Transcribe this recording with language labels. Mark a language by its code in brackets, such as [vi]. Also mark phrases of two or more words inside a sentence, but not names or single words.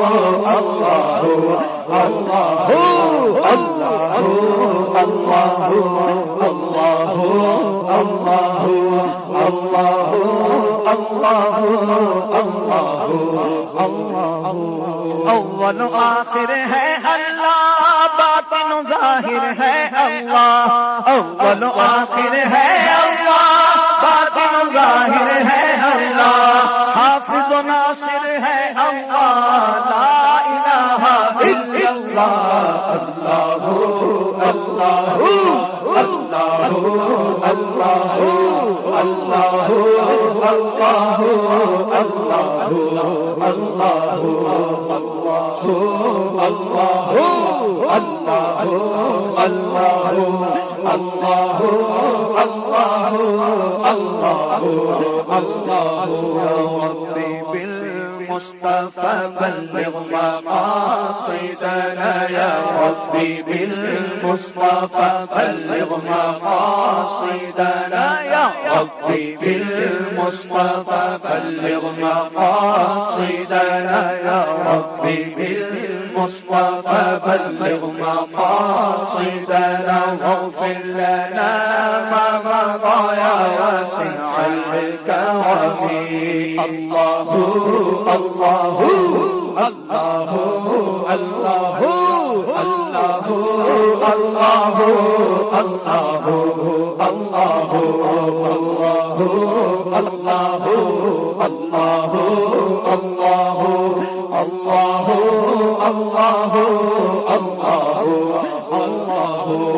[ur] الله اول آخر ہے اللہ باطن ظاہر ہے اللہ. اول آخر ہے اللہ باطن ظاہر ہے اللہ. حافظ و ناصر ہے اللہ [ar] لا إله إلا الله. الله الله الله الله الله الله الله الله الله الله الله الله الله الله الله الله. ربي بالمصطفى بلغ مقاصدنا يا ربي بالمصطفى بلغ مقاصدنا يا ربي بالمصطفى بلغ مقاصدنا يا ربي بالمصطفى بلغ مقاصدنا واغفر لنا ما مضى يا واسع الكرم. الله الله الله الله الله الله الله الله الله الله الله الله الله الله الله الله.